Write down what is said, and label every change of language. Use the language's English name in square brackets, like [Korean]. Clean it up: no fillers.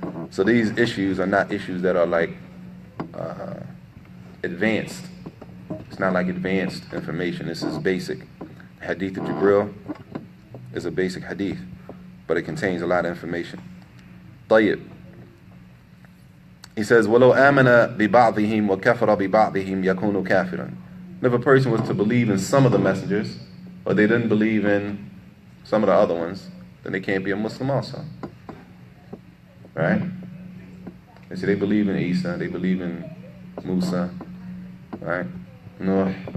[English] So these issues are not issues that are like advanced. It's not like advanced information. This is basic. Hadith of Jibril is a basic hadith, but it contains a lot of information. [Arabic] طيب. [English] He says, [Arabic] وَلَوْ آمَنَ بِبَعْضِهِمْ وَكَفَرَ بِبَعْضِهِمْ يَكُونُ كَافِرًا. [English] If a person was to believe in some of the messengers, but they didn't believe in some of the other ones, then they can't be a Muslim also. Right? They say they believe in Isa, they believe in Musa, right? Noah.